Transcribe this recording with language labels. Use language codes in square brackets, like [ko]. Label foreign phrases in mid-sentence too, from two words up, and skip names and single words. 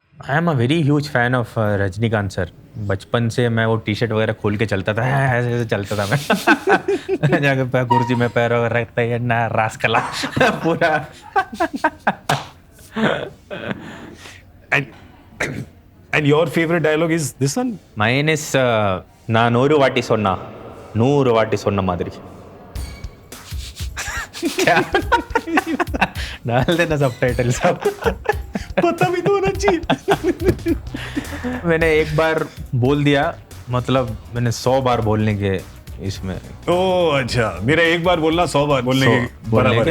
[en] I am a very huge fan of Rajinikanth sir. [hi] बचपन से मैं वो टी शर्ट वगैरह खोल के चलता था, ऐसे ऐसे चलता था मैं जाके कुर्सी में पैर वगैरह रखता है ना, रास कला पूरा। [en] And and your favorite dialogue is this one? mine is [ta] நான் 100 வாட்டி சொன்னா 100 வாட்டி சொன்ன மாதிரி। [hi] क्या डाल देना सब टाइटल सब। पता भी तो होना चाहिए। मैंने एक बार बोल दिया, मतलब मैंने 100 बार बोलने के इसमें ओह अच्छा, मेरा एक बार बोलना 100 बार बोलने के